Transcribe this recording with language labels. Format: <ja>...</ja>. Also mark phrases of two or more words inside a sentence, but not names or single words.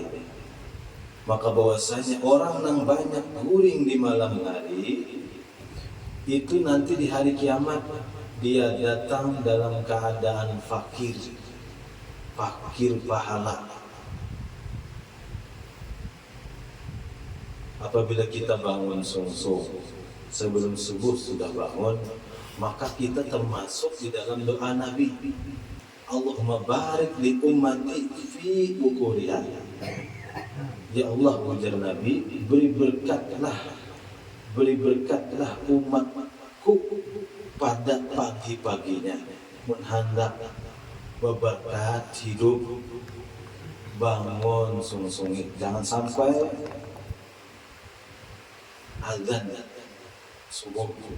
<bjn>Maka bahwasanya orang yang banyak guring di malam hari itu nanti di hari kiamat dia datang dalam keadaan fakir pahala. Apabila kita bangun sungsung sebelum subuh sudah bangun, maka kita termasuk di dalam doa Nabi,</bjn> <ar>اللهم بارك لأمتي في بكورها.</ar> <bjn>Ya Allah, ujar Nabi, beri berkatlah umatku pada pagi-paginya, menghendak berberkat hidup, bangun sungsung. Jangan sampai azan subuh.</bjn>